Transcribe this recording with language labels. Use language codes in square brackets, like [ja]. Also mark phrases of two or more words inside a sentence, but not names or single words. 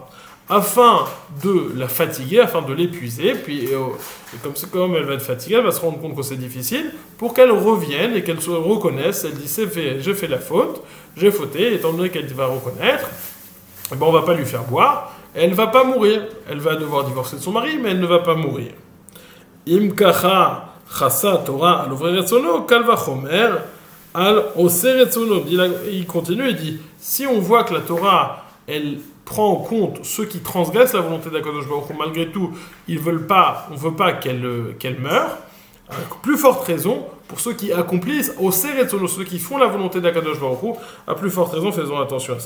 [fr] Afin de la fatiguer, afin de l'épuiser, puis comme elle va être fatiguée, elle va se rendre compte que c'est difficile, pour qu'elle revienne et qu'elle se reconnaisse. Elle dit, j'ai fait la faute, j'ai fauté, étant donné qu'elle va reconnaître, eh ben on ne va pas lui faire boire, elle ne va pas mourir. Elle va devoir divorcer de son mari, mais elle ne va pas mourir. [he] אם כך חסה תורה על עוברי רצונו קל וחומר על עושי רצונו. [fr] Il continue et dit, si on voit que la Torah, elle prend en compte ceux qui transgressent la volonté d' [he] הקדוש ברוך הוא, [fr] malgré tout, on ne veut pas qu'elle meure, avec plus forte raison, pour ceux qui accomplissent, au Seretzono, ceux qui font la volonté d' [he] הקדוש ברוך הוא, [fr] à plus forte raison, faisons attention à ça.